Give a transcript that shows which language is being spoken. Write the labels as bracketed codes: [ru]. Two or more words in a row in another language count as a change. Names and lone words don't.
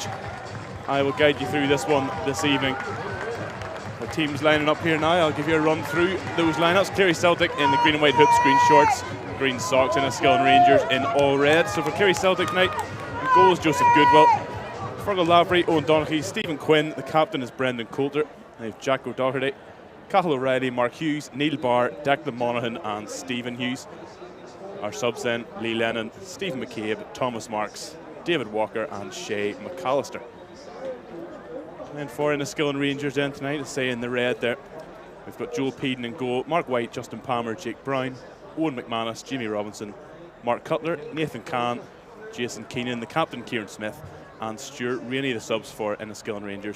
[en] I will guide you through this one this evening. The teams lining up here now. I'll give you a run through those lineups. Cleary Celtic in the green and white hoops, green shorts, green socks, and Enniskillen Rangers in all red. So for Cleary Celtic tonight, in goals Joseph Goodwill, Fergal Lavery, Owen Donaghy, Stephen Quinn. The captain is Brendan Coulter. They have Jack O'Doherty, Cathal O'Reilly, Mark Hughes, Neil Barr, Declan Monaghan and Stephen Hughes. Our subs then, Lee Lennon, Stephen McCabe, Thomas Marks, David Walker and Shay McAllister. And for Enniskillen Rangers then tonight, let's say in the red there, we've got Joel Peden in goal, Mark White, Justin Palmer, Jake Brown, Owen McManus, Jimmy Robinson, Mark Cutler, Nathan Kahn, Jason Keenan, the captain Kieran Smith, and Stuart Rainey, the subs for Enniskillen Rangers.